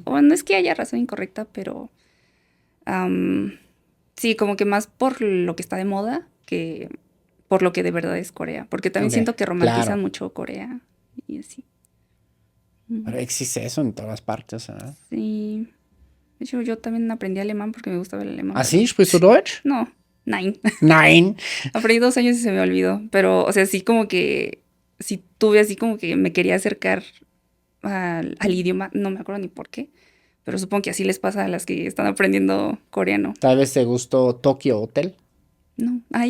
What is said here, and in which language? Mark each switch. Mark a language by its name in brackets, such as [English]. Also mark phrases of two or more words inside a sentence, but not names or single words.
[Spanish] O no es que haya razón incorrecta, pero sí, como que más por lo que está de moda que por lo que de verdad es Corea. Porque también Ok, siento que romantizan claro. mucho Corea y así. Pero Mm, existe eso en todas partes, ¿verdad? sí. De hecho, yo también aprendí alemán porque me gustaba el alemán, ¿Ah, pero sí? [German] ¿Sprichst du Deutsch? [Spanish] no, nein. [German] Nein. [Spanish] Aprendí 2 años y se me olvidó. Pero, o sea, sí como que, sí tuve así como que me quería acercar al idioma, no me acuerdo ni por qué, pero supongo que así les pasa a las que están aprendiendo coreano. Tal vez te gustó Tokyo Hotel. No, ahí